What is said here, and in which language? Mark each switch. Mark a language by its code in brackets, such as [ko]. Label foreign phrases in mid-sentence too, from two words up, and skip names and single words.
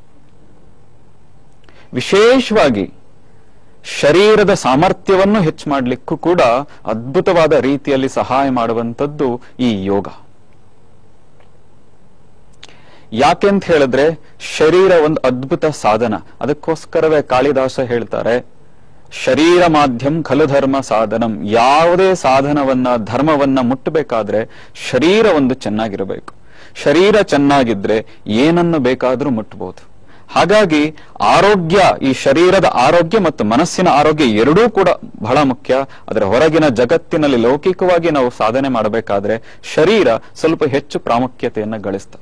[kn] ವಿಶೇಷವಾಗಿ ಶರೀರದ ಸಾಮರ್ಥ್ಯವನ್ನು ಹೆಚ್ಚು ಮಾಡಲಿಕ್ಕೂ ಕೂಡ ಅದ್ಭುತವಾದ ರೀತಿಯಲ್ಲಿ ಸಹಾಯ ಮಾಡುವಂಥದ್ದು ಈ ಯೋಗ. ಯಾಕೆಂತ ಹೇಳಿದ್ರೆ ಶರೀರ ಒಂದು ಅದ್ಭುತ ಸಾಧನ. ಅದಕ್ಕೋಸ್ಕರವೇ ಕಾಳಿದಾಸ ಹೇಳ್ತಾರೆ, [sa] ಶರೀರ ಮಾಧ್ಯಂ ಖಲು ಧರ್ಮ ಸಾಧನಂ. [kn] ಯಾವುದೇ ಸಾಧನವನ್ನ, ಧರ್ಮವನ್ನ ಮುಟ್ಟಬೇಕಾದ್ರೆ ಶರೀರ ಒಂದು ಚೆನ್ನಾಗಿರಬೇಕು. ಶರೀರ ಚೆನ್ನಾಗಿದ್ರೆ ಏನನ್ನು ಬೇಕಾದ್ರೂ ಮುಟ್ಟಬಹುದು. ಹಾಗಾಗಿ ಆರೋಗ್ಯ, ಈ ಶರೀರದ ಆರೋಗ್ಯ ಮತ್ತು ಮನಸ್ಸಿನ ಆರೋಗ್ಯ ಎರಡೂ ಕೂಡ ಬಹಳ ಮುಖ್ಯ. ಅದರ ಹೊರಗಿನ ಜಗತ್ತಿನಲ್ಲಿ ಲೌಕಿಕವಾಗಿ ನಾವು ಸಾಧನೆ ಮಾಡಬೇಕಾದ್ರೆ ಶರೀರ ಸ್ವಲ್ಪ ಹೆಚ್ಚು ಪ್ರಾಮುಖ್ಯತೆಯನ್ನು ಗಳಿಸ್ತವೆ.